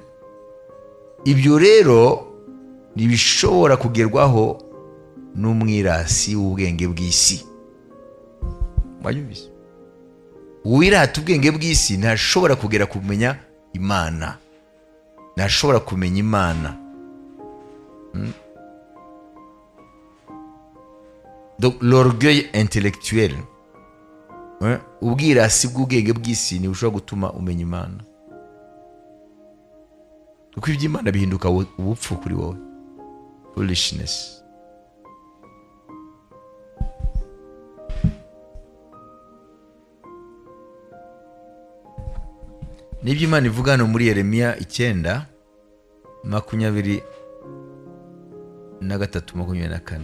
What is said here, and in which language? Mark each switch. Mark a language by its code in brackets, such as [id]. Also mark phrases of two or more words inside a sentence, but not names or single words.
[rw] Ibyo rero ntibishobora kugerwaho n'umwirasi w'ubwenge bw'isi. Mwayumvise? Uwirata ubwenge bw'isi ntashobora kugera kumenya Imana, ntashobora kumenya Imana. [fr] Donc l'orgueil intellectuel, [rw] ubwirasi bw'ubwenge bw'isi ntibushobora gutuma umenya Imana, kuko iby'Imana bihinduka ubupfu kuri wowe, foolishness. Nibyo Imana ivuga hano muri Yeremiya 9:23-24.